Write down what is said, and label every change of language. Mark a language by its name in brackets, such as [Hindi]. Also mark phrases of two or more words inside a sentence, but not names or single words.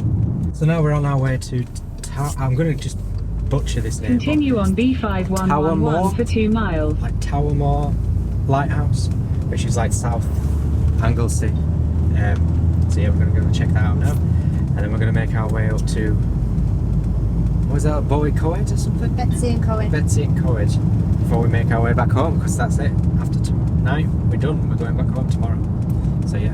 [English] So now we're on our way to I'm going to just butcher this name. Continue on B5111 for 2 miles. Like Towermore Lighthouse, which is like South Anglesey. So yeah, we're going to go and check that out now. And then we're going to make our way up to, what was that, Betws-y-Coed or something? Betws-y-Coed. Betws-y-Coed. Before we make our way back home, because that's it. After tonight, we're done. We're going back home tomorrow. So yeah.